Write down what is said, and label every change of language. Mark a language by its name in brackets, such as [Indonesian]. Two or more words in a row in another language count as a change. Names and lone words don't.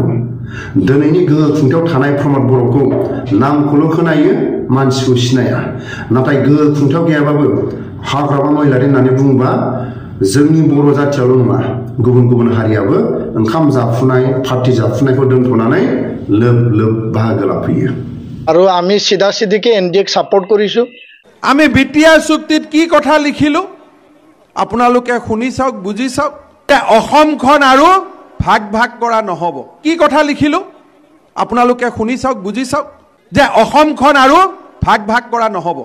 [Bodo] दिनैनि गोहो खुंथायाव थानाय प्रमद बर'खौ नामखौल' खोनायो, मानसिखौ सिनाया। नाथाय गोहो खुंथायाव गैयाबाबो हाग्रामा महिलारि होननानै बुङोबा जोंनि बर' जाथियावल' नङा, गुबुन गुबुन हारियाबो ओंखाम जाफुनाय पार्टी जाफुनायखौ दोनथ'नानै लोब लोब बाहागो लाफैयो। [Assamese] আৰু আমি সিধা সিধিকে এনডিএক সাপোর্ট কৰিছো। আমি বিটিআৰ চুক্তিত কি কথা লিখিলো আপোনালোকে শুনি চাওক, বুজি চাওক। অসমখন আৰু ভাগ ভাগ কৰা নহব। কি কথা লিখিলো আপোনালোকে শুনি চাওক, বুজি চাওক, যে অসমখন আৰু ভাগ ভাগ কৰা নহব।